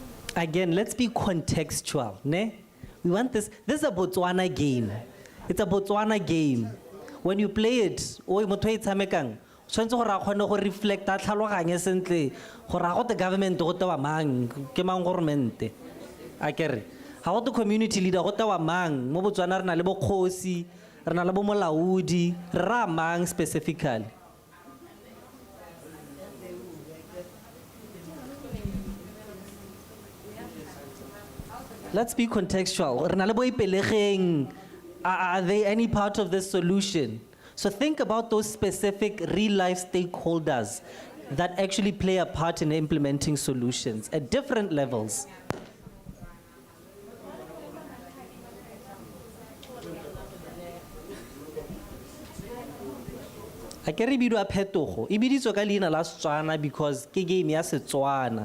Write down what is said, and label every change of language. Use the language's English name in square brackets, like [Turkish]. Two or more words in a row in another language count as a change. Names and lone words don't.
[English] Again, let's be contextual, ne? We want this is a Botswana game. It's a Botswana game. When you play it, [Tswana] o motho e tshamekang, tshwantse gore a kgone go reflect a tlhaloganye sentle gore a go [English] the government [Tswana] go tewa mang ke mang government a kere ga go [English] the community leader [Tswana] go tewa mang mo Botswana re na le bokgosi re na le bo molaodi re ra mang specifically. [English] Let's be contextual. Are they any part of this solution? So think about those specific real-life stakeholders that actually play a part in implementing solutions at different levels. I can read a phetogo. [Tswana] E biditswe ka leina la Setswana because ke game ya Setswana.